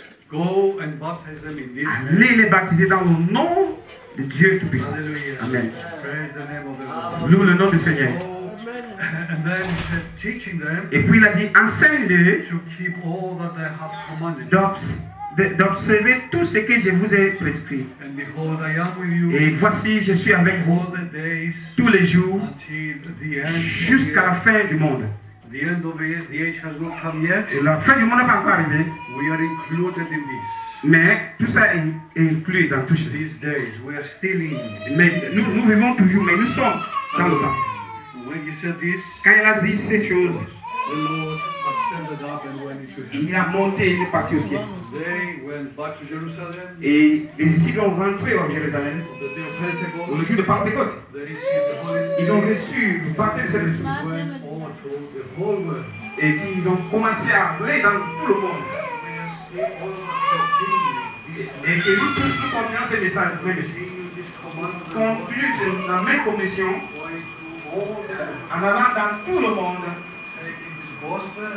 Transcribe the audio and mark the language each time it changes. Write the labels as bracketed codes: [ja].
[en] Go and baptize them in this name. [fr] Allez les baptiser dans le nom de Dieu Tout-Puissant. [en] Hallelujah. Amen. Praise the name of the Lord. [fr] Loue le nom du Seigneur. [en] And then he said, teaching them [fr] Et puis il a dit, enseigne-les [en] to keep all that I have commanded. [fr] d'observer tout ce que je vous ai prescrit. [en] And behold, I am with you [fr] Et voici, je suis avec vous [en] all the days [fr] tous les jours [en] until the end. [fr] jusqu'à la fin du monde. [en] The end of the age has not come yet. [fr] Et la fin du monde n'est pas encore arrivée, [en] We are included in this. [fr] mais tout ça est inclus dans tout cela. [en] These days, we are still in. [fr] Mais nous vivons toujours, mais nous sommes dans le temps. [en] When he said this, [fr] Quand il a dit ces choses, [en] the Lord ascended up and went into heaven. [fr] il a monté, il est parti au ciel. [en] They went back to Jerusalem [fr] Et les disciples ont rentré au Jérusalem [en] on the day of Pentecost. [fr] le jour de Pentecôte. [en] They received the Holy [fr] Ils ont [en] Spirit. [fr] reçu le baptême de Saint-Esprit. [en] Went all through the whole world. [fr] Et ils ont commencé à aller dans tout le monde. [en] We are all continuing [fr] Et que nous tous nous continuons ce message. [en] this commandment. [fr] Continue la même commission [en] Going through all the [fr] en allant dans tout le monde [en] taking this gospel.